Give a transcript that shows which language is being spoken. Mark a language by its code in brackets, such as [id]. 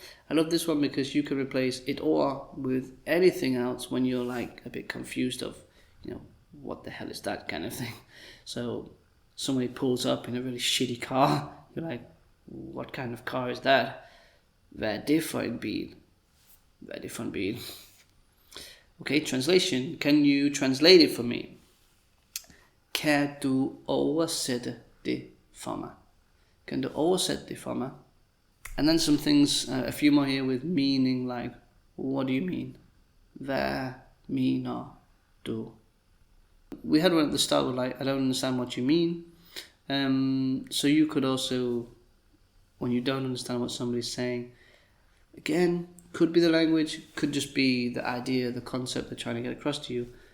[en] I love this one because you can replace it or with anything else when you're like a bit confused of, what the hell is that kind of thing. So somebody pulls up in a really shitty car. You're like, what kind of car is that? [da] Hvad er det for en bil? [en] Hvad er det for en bil? Okay, translation. Can you translate it for me? [da] Kan du oversætte det for mig? Kan du oversætte det for mig? [en] And then some things, a few more here with meaning, like, what do you mean? [da] Hvad mener du? [en] We had one at the start with like, I don't understand what you mean. So you could also, when you don't understand what somebody's saying, again, could be the language, could just be the idea, the concept they're trying to get across to you.